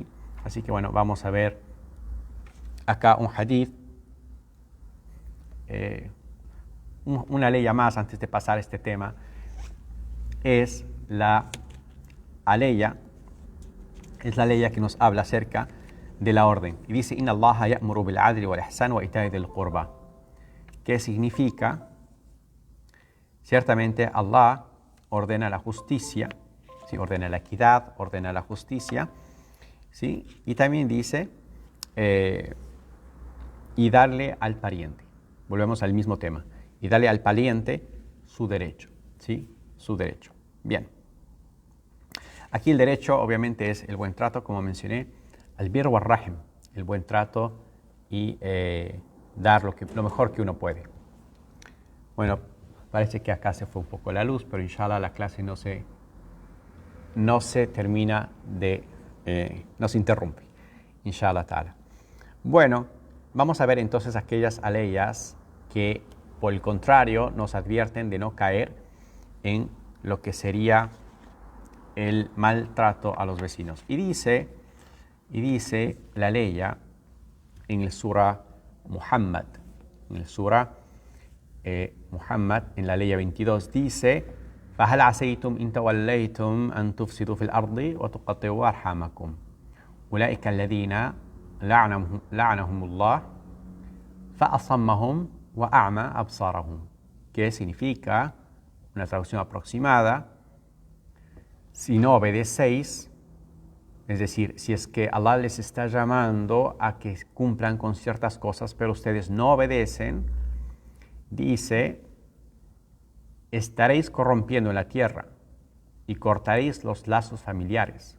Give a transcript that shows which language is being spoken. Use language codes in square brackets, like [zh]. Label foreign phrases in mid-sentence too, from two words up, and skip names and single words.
[es] Así que bueno, vamos a ver acá un hadith, una ley más antes de pasar a este tema, es la aleya, que nos habla acerca de la orden. Y dice: [ar] إن الله يأمر بالعدل والإحسان وإيتاء ذي القربى. [es] ¿Qué significa? Ciertamente Allah ordena la justicia, ¿sí? Ordena la equidad, ordena la justicia, ¿sí? Y también dice y darle al pariente. Volvemos al mismo tema. Y darle al pariente su derecho, ¿sí? Su derecho. Bien. Aquí el derecho obviamente es el buen trato, como mencioné, [ar] البر والرحم, [es] el buen trato y dar lo mejor que uno puede. Bueno, parece que acá se fue un poco la luz, pero [ar] إن شاء الله [es] la clase no se termina no se interrumpe, [ar] إن شاء الله تعالى. [es] Bueno, vamos a ver entonces aquellas aleyas que por el contrario nos advierten de no caer en lo que sería el maltrato a los vecinos. Y dice la ley en el Surah Muhammad, en la ley 22, dice: [ar] فَهَلْ عَسَيْتُمْ إِن تَوَلَّيْتُمْ أَن تُفْسِدُوا فِي الْأَرْضِ وَتُقَطِّعُوا أَرْحَامَكُمْ أُولَٰئِكَ الَّذِينَ لَعَنَهُمُ اللَّهُ فَأَصَمَّهُمْ وَأَعْمَى أَبْصَارَهُمْ. [es] ¿Qué significa? Una traducción aproximada: si no obedecéis, es decir, si es que Allah les está llamando a que cumplan con ciertas cosas, pero ustedes no obedecen, dice, estaréis corrompiendo en la tierra y cortaréis los lazos familiares.